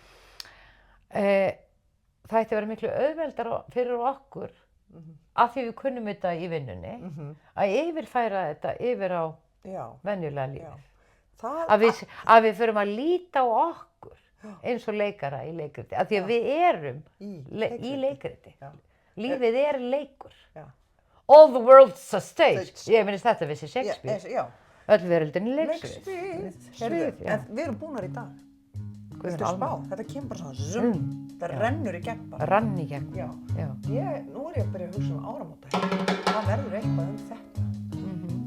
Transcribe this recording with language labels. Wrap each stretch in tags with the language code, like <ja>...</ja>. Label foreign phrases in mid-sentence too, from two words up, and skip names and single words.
<is>Það ætti að vera miklu auðveldara fyrir okkur af því við kunnum þetta í vinnunni að yfirfæra þetta yfir á venjulega lífið. Að við förum að líta á okkur eins og leikara í leikriti af því að við erum í leikriti. Lífið leikur.</is> <en>All the world's a stage.</en> <is>Ég minnist þetta vissi Shakespeare. Öll veröldin leiksvið. En við erum búnar í dag. Viltu spá? Þetta kemur bara svona zoom. Það rennur í gegn bara. Rann í gegn. Já. Nú er ég að byrja að hugsa áramóta. Það verður eitthvað þetta.</is>